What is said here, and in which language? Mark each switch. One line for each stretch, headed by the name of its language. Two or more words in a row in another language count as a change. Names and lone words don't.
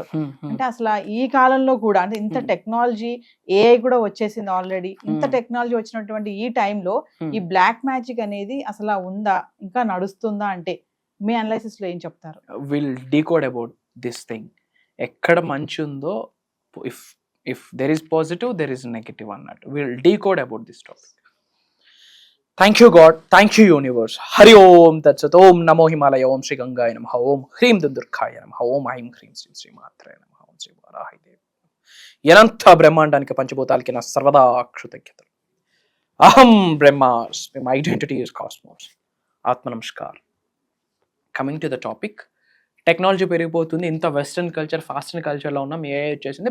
Telugu: అంటే అసలు ఈ కాలంలో కూడా, అంటే ఇంత టెక్నాలజీ, ఏఐ కూడా వచ్చేసింది ఆల్రెడీ. ఇంత టెక్నాలజీ వచ్చినటువంటి ఈ టైంలో ఈ బ్లాక్ మ్యాజిక్ అనేది అసలు ఉందా, ఇంకా నడుస్తుందా? అంటే మీ అనాలిసిస్ లో ఏం చెప్తారు?
English: will decode about this thing.
Telugu: ఎక్కడ మంచి ఉందో,
English: if there is positive, there is negative
Telugu: అన్నట్టు.
English: We'll decode about this topic. Thank you God, thank you universe.
Sanskrit: हरि ॐ तत् सत्। ॐ नमो हिमालय। ॐ श्री गङ्गायै नमः. ॐ ह्रीं दुन्दुर्खाय नमः। ॐ ऐं ह्रीं श्रीं श्री मात्रे नमः. ॐ श्री वाराही देवी.
Telugu: ఎనంత బ్రహ్మాండానికి పంచభూతాలకి నా సర్వదా కృతజ్ఞతలు.
Sanskrit: అహం బ్రహ్మాస్మి.
English: My identity is cosmos.
Sanskrit: ఆత్మ నమస్కార్.
English: coming to the topic,
Telugu: టెక్నాలజీ పెరిగిపోతుంది. ఇంత
English: western culture,
Telugu: ఫాస్టర్న్ కల్చర్లో ఉన్న ఏ వచ్చేసింది.